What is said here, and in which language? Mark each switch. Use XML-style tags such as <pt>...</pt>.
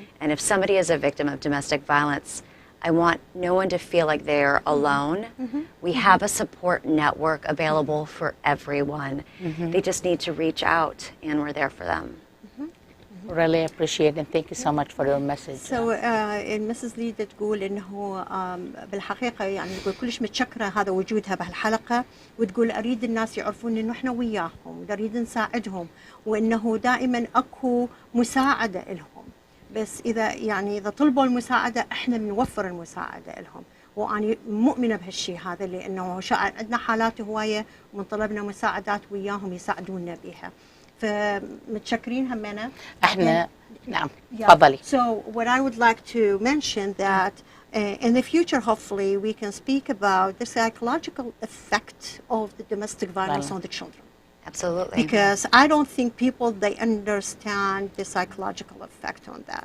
<en>And if somebody is a victim of domestic violence, I want no one to feel like they're alone. We have a support network available for everyone. They just need to reach out, and we're there for them. really appreciate and thank you so much for your message.</en> <ar>So المسز ليدا تقول انه بالحقيقه يعني تقول كلش متشكره هذا وجودها بهالحلقه، وتقول اريد الناس يعرفون انه احنا وياهم نريد نساعدهم، وانه دائما اكو مساعده لهم، بس اذا طلبوا المساعده احنا بنوفر المساعده لهم، وأنا مؤمنة بهالشيء هذا، لأنه عندنا حالات هواية ومن طلبنا مساعدات وياهم يساعدونا بها، فمتشكرين همنا. احنا نعم تفضلي.</ar> <en>So what I would like to mention that in the future hopefully we can speak about the psychological effect of the domestic violence on the children. Absolutely. Because I don't think they understand the psychological effect on that.</en>